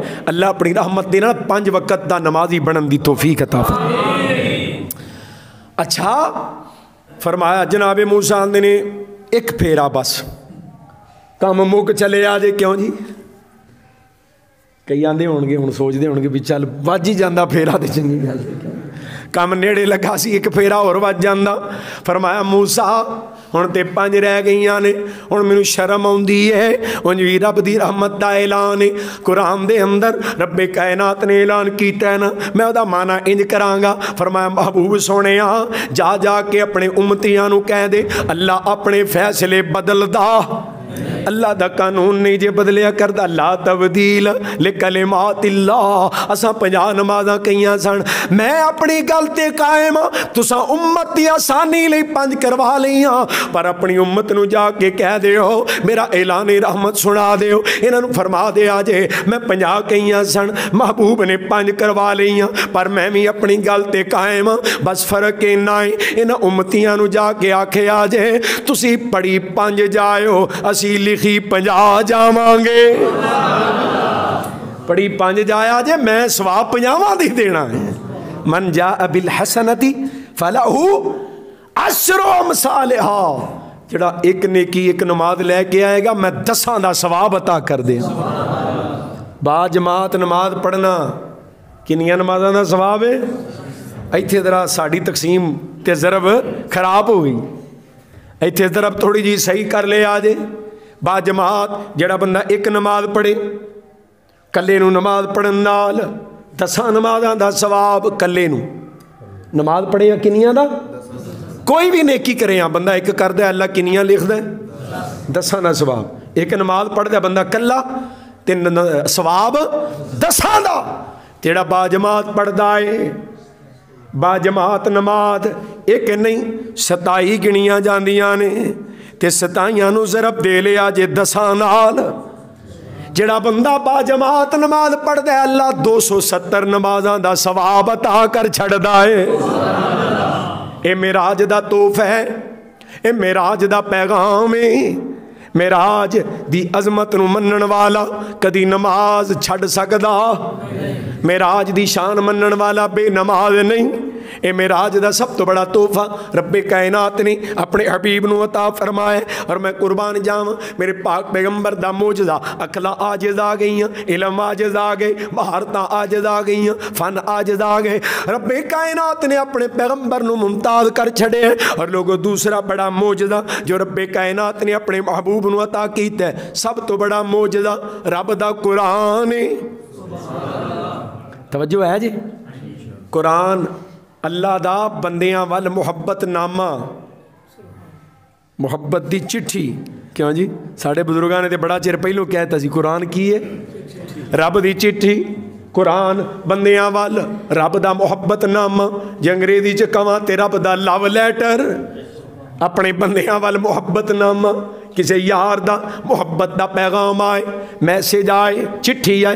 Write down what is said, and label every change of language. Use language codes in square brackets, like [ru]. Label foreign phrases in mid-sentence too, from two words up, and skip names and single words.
[pa] اللہ اپنی رحمت دینا 5 وقت دا نمازی بنن دی توفیق عطا فرمائے. اچھا فرمایا جناب موسیٰ آندے نے ایک پھیرا بس کام مک چلے آ جے. کیوں جی؟ کئی آندے ہون گے ہن سوچدے ہون گے بھی چل وج ہی جاندا پھیرا تے چنگی گل کام نیڑے لگا سی ایک پھیرا اور وج جاندا. فرمایا موسیٰ ہن تے 5 رہ گئیاں نے ہن مینوں شرم آوندی ہے. اونج وی رب دی رحمت دا اعلان ہے قرآن دے اندر رب کائنات نے اعلان کیتا ہے نا میں او دا معنی انج کراں گا. فرمایا محبوب سونیا جا جا کے اپنے امتیاں نو کہہ دے اللہ اپنے فیصلے بدلدا اللہ دا قانون نہیں جے بدلیا کردا [ar] لا تبدیل لکلمات اللہ. [pa] اساں 50 نمازاں کئیاں سن میں اپنی گل تے قائم تساں امت دی آسانی لئی 5 کروا لئیاں پر اپنی امت نو جا کے کہہ دیو میرا اعلان رحمت سنا دیو انہاں نو فرما دے آجے میں 50 کئیاں سن محبوب نے 5 کروا لئیاں پر میں بھی اپنی گل تے قائم بس فرق انہاں انہاں امتیاں نو جا کے آکھے آجے تسی پڑھی 5 جائیو اسی لکھی 50 جاواں گے. پڑھی 5 جایا جے میں ثواب 50 دی دینا ہے. [ar] من جاء بالحسنتی فلہ 10 امثالہا [pa] جڑا ایک نیکی ایک نماز لے کے آئے گا میں 10 دا ثواب عطا کر دے. با جماعت نماز پڑھنا کنیاں نمازاں دا ثواب ہے. ایتھے ذرا ساڑی تقسیم تے ضرب خراب ہو گئی ایتھے ضرب تھوڑی جی صحیح کر لے آجے. با جماعت جڑا بندہ ایک نماز پڑھے کلے نو نماز پڑھن نال 10 نمازاں دا ثواب کلے نو نماز پڑھے یا کنیاں دا کوئی بھی نیکی کرے ہاں بندہ ایک کر دے اللہ کنیاں لکھ دے 10 دا ثواب. ایک نماز پڑھ دے بندہ کلا تے ثواب 10 دا. جڑا با جماعت پڑھ دائے با جماعت نماز ایک نہیں 27 گنیاں جاندیاں نے تے 27 نو ضرب دے لیا جے 10 نال. جڑا بندہ با جماعت نماز پڑھ دے اللہ 270 نمازاں دا ثواب عطا کر چھڑ دائے. اے معراج دا تحفہ ہے اے معراج دا پیغام ہے. معراج دی عظمت نو منن والا کدی نماز چھڑ سکدا. معراج دی شان منن والا بے نماز نہیں. اے معراج دا سب تو بڑا تحفہ رب کائنات نے اپنے حبیب نو عطا فرمائے. اور میں قربان جاواں میرے پاک پیغمبر دا معجزہ عقلاں عاجز آ گئیاں علم عاجز آ گئے مہارتاں عاجز آ گئیاں فن عاجز آ گئے. رب کائنات نے اپنے پیغمبر نو ممتاز کر چھڑے. اور لوگوں دوسرا بڑا معجزہ جو رب کائنات نے اپنے محبوب نو عطا کیتا ہے سب تو بڑا معجزہ رب دا قرآن ہے. توجہ ہے جی. قرآن اللہ دا بندیاں وال محبت نامہ محبت دی چٹھی. کیوں جی ساڑھے بزرگاں نے تے بڑا چیر پہلو کہتا سی قرآن کی ہے رب دی چٹھی. قرآن بندیاں وال رب دا محبت نامہ جے انگریزی چ کہاں تے رب دا [en] love letter. [pa] اپنے بندیاں وال محبت نامہ کسی یار دا محبت دا پیغام آئے میسیج آئے چٹھی آئے.